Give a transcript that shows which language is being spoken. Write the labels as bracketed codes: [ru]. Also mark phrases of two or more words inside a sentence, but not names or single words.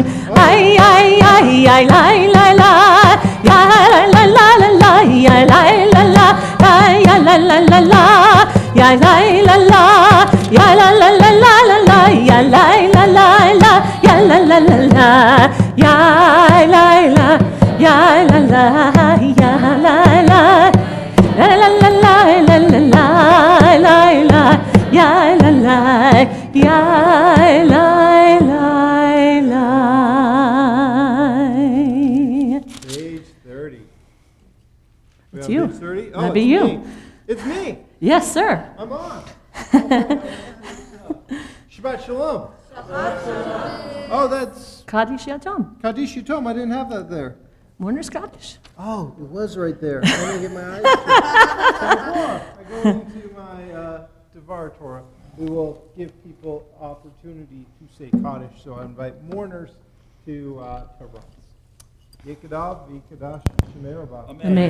[en] איי איי איי איי לי לי לי, יא לי לי לי, יא לי לי לי, יא לי לי לי, יא לי לי לי, יא לי לי לי, יא לי לי לי, יא לי לי לי, יא לי לי, יא לי לי, יא לי לי, la la la la la la la la la, ya la la, ya la la la. Page 30. It's you. Page 30? Oh, That'd be it's you. me. It's me. Yes, sir. I'm on. [he] שבת שלום. [en] Oh, that's [he] קדיש יתום. קדיש יתום. [en] I didn't have that there. Warner Scottish. Oh, it was right there. I'm going to get my eyes checked. So before I go into my [he] דבר תורה, [en] we will give people opportunity to say Kaddish. So I invite mourners to rise. [arc] יתגדל ויתקדש שמה רבא. Amen.